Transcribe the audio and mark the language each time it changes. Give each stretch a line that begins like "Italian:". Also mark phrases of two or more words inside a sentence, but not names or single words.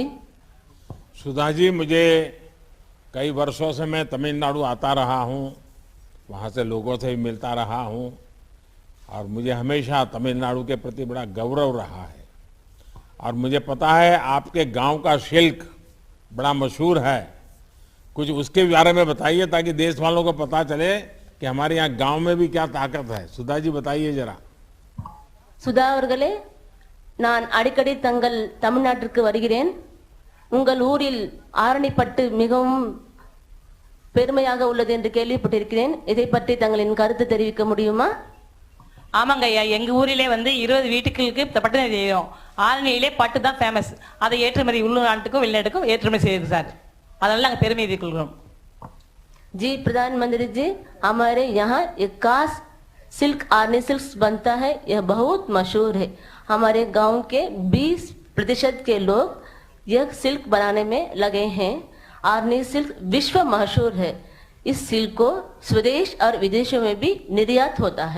Hindi: सुधा जी, मुझे कई वर्षों से मैं तमिलनाडु आता रहा हूँ, वहाँ से लोगों से भी मिलता रहा हूँ और मुझे हमेशा तमिलनाडु के प्रति बड़ा गौरव रहा है. और मुझे पता है आपके गांव का सिल्क बड़ा मशहूर है. कुछ उसके बारे में बताइए ताकि देश वालों को पता चले कि हमारे यहाँ गांव में भी क्या ताकत है. सुधा जी बताइए जरा.
Tamil: சுதா அவர்களே, நான் அடிக்கடி தங்கள் தமிழ்நாட்டிற்கு வருகிறேன். உங்கள் ஊரில் ஆரணிப்பட்டு மிகவும் பெருமையாக உள்ளது என்று கேள்விப்பட்டிருக்கிறேன். இதை பற்றி தங்களின் கருத்து தெரிவிக்க முடியுமா? ஆமாங்க ஐயா, எங்க ஊரிலே வந்து 20 வீட்டுகளுக்கு பட்டு செய்யும். ஆரணியிலே பட்டு தான் ஃபேமஸ். அதை ஏற்றுமதி உள்நாட்டுக்கும் வெளிநாட்டுக்கும் ஏற்றுமதி செய்யுது சார். அதனால நாங்கள் பெருமை கொள்கிறோம்.
Hindi: जी प्रधानमंत्री जी, हमारे यहाँ इक्कास सिल्क आर्नी सिल्क बनता है. यह बहुत मशहूर है. हमारे गांव के 20% के लोग यह सिल्क बनाने में लगे हैं. आर्नी सिल्क विश्व मशहूर है. इस सिल्क को स्वदेश और विदेशों में भी निर्यात होता है.